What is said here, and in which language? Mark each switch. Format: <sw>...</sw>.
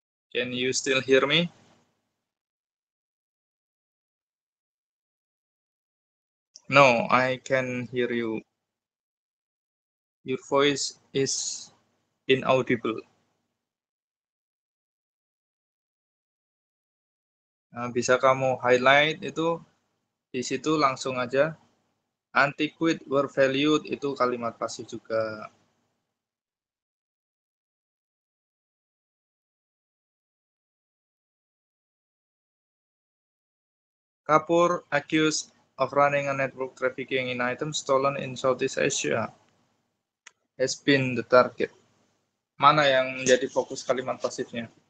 <en>Can you still hear me? No, I can hear you. Your voice is inaudible.</en> <id>Nah, bisa kamu highlight itu di situ langsung aja.</id> <en>Antiqued were valued</en> <id>itu kalimat pasif juga.</id> <en>Kapoor accused of running a network trafficking in items stolen in Southeast Asia has been the target.</en> <id>Mana yang menjadi fokus kalimat pasifnya?</id>